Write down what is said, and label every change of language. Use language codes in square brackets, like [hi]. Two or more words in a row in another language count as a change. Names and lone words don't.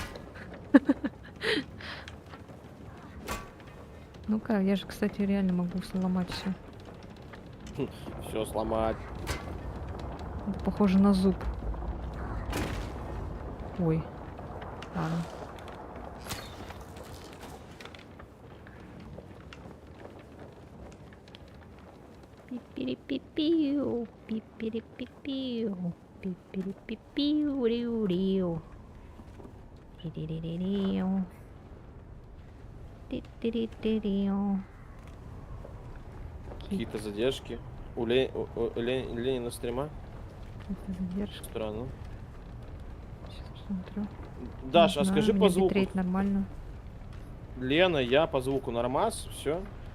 [ru] Ну-ка, я же, кстати, реально могу сломать все. Все сломать. Это похоже на зуб. Ой. Ладно. Пиперепипиу, пиперепипиу, пиперепипиу-риу-риу. Тиририририу. Тиририририу. Какие-то задержки. У Ленина стрима? Какие-то задержки. Странно. Сейчас посмотрю. Даш, Не а знаю, скажи у по меня звуку. битрейт нормально. Лена, я по звуку нормас, все.